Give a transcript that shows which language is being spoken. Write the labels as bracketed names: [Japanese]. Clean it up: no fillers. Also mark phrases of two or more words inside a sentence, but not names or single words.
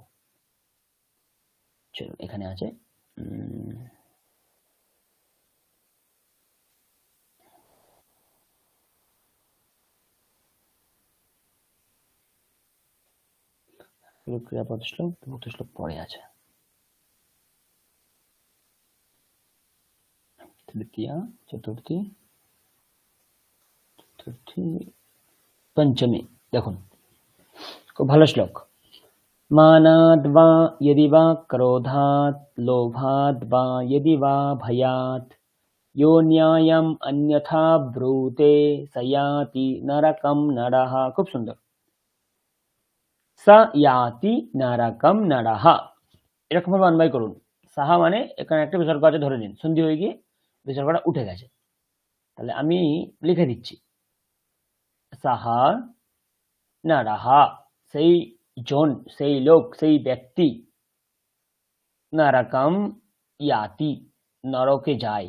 [Bangla] চলুন, এখানে আছে ক্রিয়াপদ শ্লোক, বিভক্ত শ্লোক পরে আছে। তৃতীয়া, চতুর্থী, পঞ্চমী। দেখুন, খুব ভালো শ্লোক। [Sanskrit] মানাদ বা यदि वा क्रोधात लोभात বা यदि वा भयात यो न्यायम अन्यथा ब्रूते सयाति नरकम नरः। [Bangla] খুব সুন্দর। [Sanskrit] সয়াতি নরকম নরः, [Bangla] এরকম ভাবে অন্বয় করুন। সাহা মানে এখানে একটা বিসর্গ আছে, ধরে নিন সন্ধি হয়ে গিয়ে বিসর্গটা উঠে গেছে। তাহলে আমি লিখে দিচ্ছি, [Sanskrit] সাহা নরः [Bangla] সেই জন, সেই লোক, সেই ব্যক্তি, [Sanskrit] নরকম ইয়াতি [Bangla] নরকে যায়।